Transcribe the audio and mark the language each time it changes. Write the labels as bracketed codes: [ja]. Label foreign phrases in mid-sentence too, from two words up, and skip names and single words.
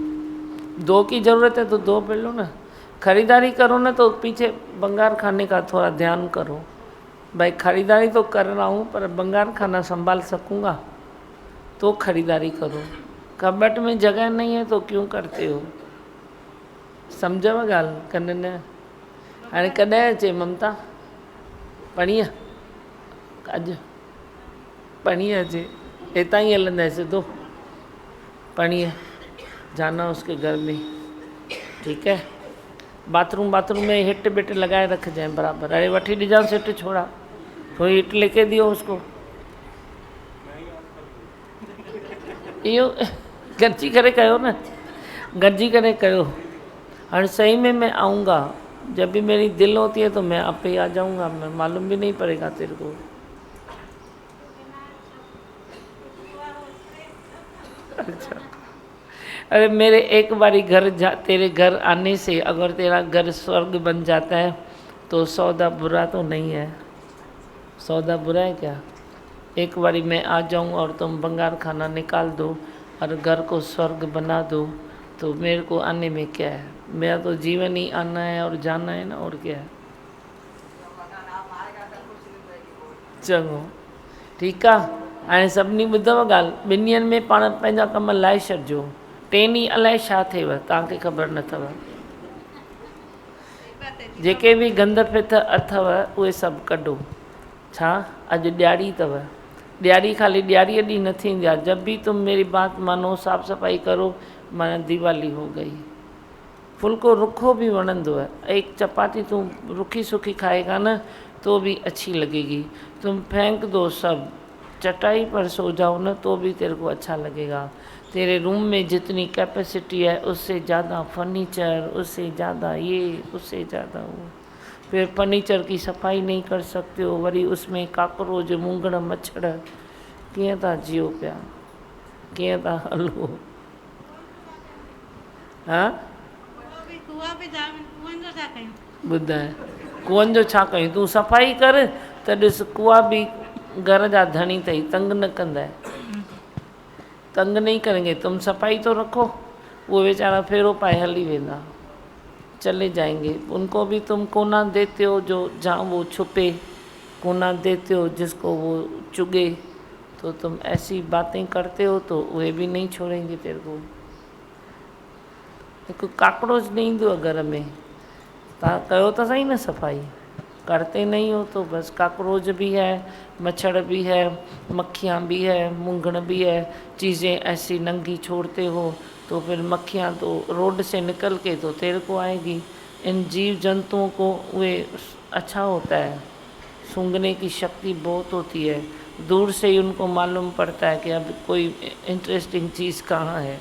[hi] 2 की ज़रूरत है तो 2 पहन लो ना। खरीदारी करो ना तो पीछे बंगार खाने का थोड़ा ध्यान करो। भाई खरीदारी तो कर रहा हूँ पर बंगार खाना संभाल सकूँगा तो खरीदारी करो। कबट में जगह नहीं है तो क्यों करते हो? [sd] सम्झव ॻाल्हि कन न? हाणे कॾहिं अचे ममता? पणीह? अॼु पणीह अचे, हितां ही हलंदे सिधो पणीह, [hi] जाना उसके घर में, ठीक है। बाथरूम में हिट बिट लगाए रख जाए बराबर। अरे [sd] वठी ॾिजां [hi] सिट छोड़ा, थोड़ी हिट लेके दियो उसको। [sd] इहो गॾिजी करे कयो न, गॾिजी करे कयो। [hi] और सही में मैं आऊँगा, जब भी मेरी दिल होती है तो मैं आपे ही आ जाऊँगा, मैं मालूम भी नहीं पड़ेगा तेरे को। अच्छा, अरे मेरे एक बारी तेरे घर आने से अगर तेरा घर स्वर्ग बन जाता है तो सौदा बुरा तो नहीं है। सौदा बुरा है क्या? एक बारी मैं आ जाऊँ और तुम बंगार खाना निकाल दो और घर को स्वर्ग बना दो तो मेरे को आने में क्या है? मेरा तो जीवन ही आना है और जाना है ना, और क्या है। [sd] चङो ठीकु आहे। हाणे सभिनी ॿुधव ॻाल्हि, 2 ॾींहंनि में पाण पंहिंजा कम लाहे छॾिजो। 3 ॾींहं अलाए छा थिएव, तव्हांखे ख़बर न अथव। जेके भी गंद फिथ अथव उहे सभु कढो। छा अॼु ॾियारी अथव? ॾियारी खाली ॾियारीअ ॾींहुं न थींदी आहे, [hi] जब भी तुम मेरी बात मानो, साफ़ सफ़ाई करो, माना दिवाली हो गई। [sd] फुल्को रुखो भी वणंदो [hi] है, एक चपाती तुम रुखी सुखी खाएगा ना तो भी अच्छी लगेगी। तुम फेंक दो सब, चटाई पर सो जाओ ना तो भी तेरे को अच्छा लगेगा। तेरे रूम में जितनी कैपेसिटी है उससे ज़्यादा फर्नीचर, उससे ज़्यादा ये, उससे ज़्यादा वो। फिर फर्नीचर की सफाई नहीं कर सकते हो, वरी उसमें काकरोच मुंगड़ मच्छर, [sd] कीअं था जियो पिया, कीअं था हलो? हाँ ॿुधाए कुअनि जो छा कयूं? तूं सफ़ाई कर त ॾिस कुआ भी घर जा धणी अथई, तंग न कंदा, [hi] तंग नहीं करेंगे। तुम सफाई तो रखो, वो बेचारा [sd] फेरो पाए हली वेंदा, [hi] चले जाएंगे। उनको भी तुम कोना देते हो जो जहाँ वो छुपे, कोना देते हो जिसको वो चुगे। तो तुम ऐसी बातें करते हो तो वे भी नहीं छोड़ेंगे तेरे को। [sd] देखो काकरोच नहीं ईंदो घर में, तव्हां कयो त सही न सफ़ाई, [hi] करते नहीं हो तो बस काकरोच भी है, मच्छर भी है, मक्खियाँ भी है, मुंगड़ भी है। चीज़ें ऐसी नंगी छोड़ते हो तो फिर मक्खियाँ तो रोड से निकल के तो तेरे को आएगी। इन जीव जंतुओं को वे अच्छा होता है, सूंघने की शक्ति बहुत होती है, दूर से ही उनको मालूम पड़ता है कि अब कोई इंटरेस्टिंग चीज़ कहाँ है।